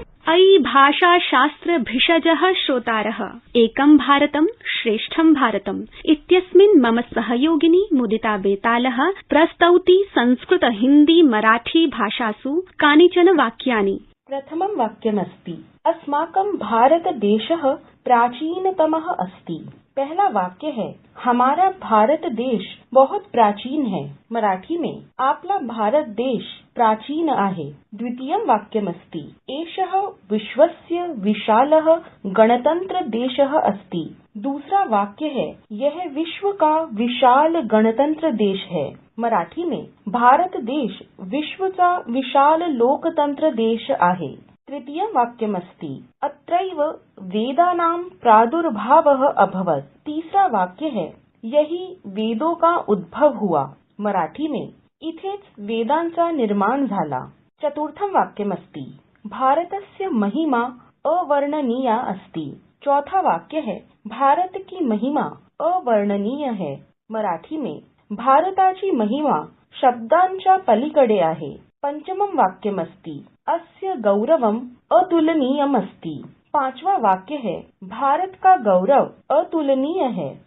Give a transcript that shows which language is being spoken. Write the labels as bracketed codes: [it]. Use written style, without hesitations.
[sa] अयि भाषाशास्त्र भिषजः श्रोतारः, एकं भारतं श्रेष्ठं भारतम् इत्यस्मिन् मम सहयोगिनी मुदिता बेतालः प्रस्तौति संस्कृत हिन्दी मराठी भाषासु कानिचन वाक्यानि। प्रथमं वाक्यमस्ति अस्माकं भारतदेशः प्राचीनतमः अस्ति। [hi] पहला वाक्य है हमारा भारत देश बहुत प्राचीन है। मराठी में [mr] आपला भारत देश प्राचीन आहे। [sa] द्वितीयं वाक्यमस्ति एषः विश्वस्य विशालः गणतंत्र देशः अस्ति। [hi] दूसरा वाक्य है यह विश्व का विशाल गणतंत्र देश है। मराठी में [mr] भारत देश विश्वचा विशाल लोकतंत्र देश आहे। [sa] तृतीयं वाक्यमस्ति अत्रैव वेदानां प्रादुर्भावः अभवत्। [hi] तीसरा वाक्य है यही वेदों का उद्भव हुआ। मराठी में [mr] इथेच वेदांचा निर्माण झाला। [sa] चतुर्थं वाक्यमस्ति भारतस्य महिमा अवर्णनीया अस्ति। [hi] चौथा वाक्य है भारत की महिमा अवर्णनीय है। मराठी में [mr] भारताची महिमा शब्दांच्या पलीकडे आहे। [sa] पंचमं वाक्यमस्ति अस्य गौरवम् अतुलनीयमस्ति। [hi] पांचवा वाक्य है भारत का गौरव अतुलनीय है।